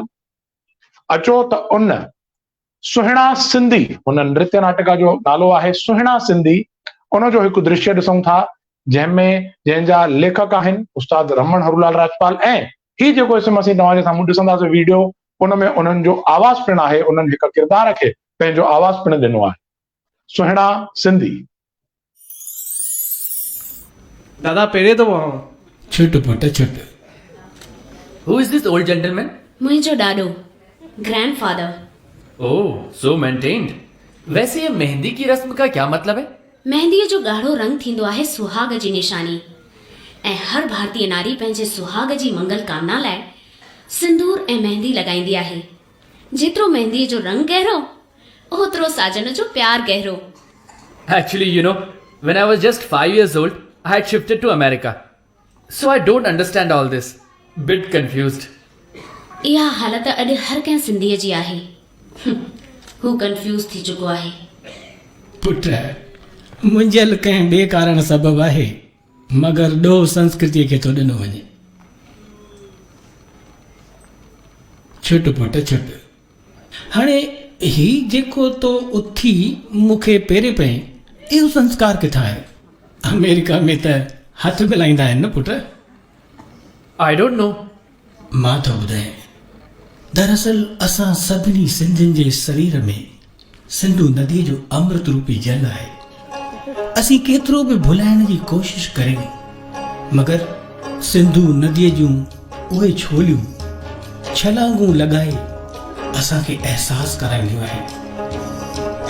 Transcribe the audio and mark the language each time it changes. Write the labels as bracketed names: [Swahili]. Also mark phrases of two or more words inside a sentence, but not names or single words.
[Sindhi] अचो त उन सुहिणा सिंधी, हुन नृत्य नाटिका जो नालो आहे सुहिणा सिंधी, उनजो हिकु दृश्य ॾिसूं था जंहिंजा लेखक आहिनि उस्ताद रमण हरूलाल राजपाल। ऐं ही जेको इसम असीं तव्हांजे साम्हूं ॾिसंदासीं वीडियो, उन में उन्हनि जो आवाज़ पिणु आहे, उन्हनि हिकु किरदार खे पंहिंजो आवाज़ पिणु ॾिनो आहे। सुहिणा सिंधी। दादा पहिरें तो वहां छुट पुट छुट। [English] Who is this old gentleman? [Sindhi] मुंहिंजो ॾाॾो, ग्रैंडफादर। [English] Oh, so maintained. [Hindi] वैसे ये मेहंदी की रस्म का क्या मतलब है? [Sindhi] मेहंदीअ जो ॻाढ़ो रंग थींदो आहे सुहाग जी निशानी, ऐं हर भारतीय नारी पंहिंजे सुहाग जी मंगल कामना लाइ सिंदूर ऐं मेहंदी लॻाईंदी आहे। जेतिरो मेहंदीअ जो रंग गहरो, ओतिरो साजन जो प्यार गहरो। [English] Actually, you know, when I was just 5 years old, I had shifted to America. So I don't understand all this. Bit confused. [Sindhi] इहा हालत अॼु हर कंहिं सिंधीअ जी आहे। हू कंफ्यूज थी चुको आहे। पुट, मुंहिंजल कंहिं ॿिए कारण सबबु आहे, मगर ॾोह संस्कृतीअ खे थो ॾिनो वञे। छुट पुट छुट। हाणे ही जेको तो उथी मूंखे पेरे पई, इहो संस्कार किथां आहे? अमेरिका में त हथ मिलाईंदा आहिनि न पुट। [English] I don't know. [Sindhi] मां थो ॿुधायां, दरअसल असां सभिनी सिंधियुनि जे शरीर में सिंधू नदीअ जो अमृत रूपी जल आहे। असीं केतिरो बि भुलाइण जी कोशिश करियूं, मगर सिंधू नदीअ जूं उहे छोलियूं छलांगूं लॻाए असांखे अहसासु कराईंदियूं आहिनि।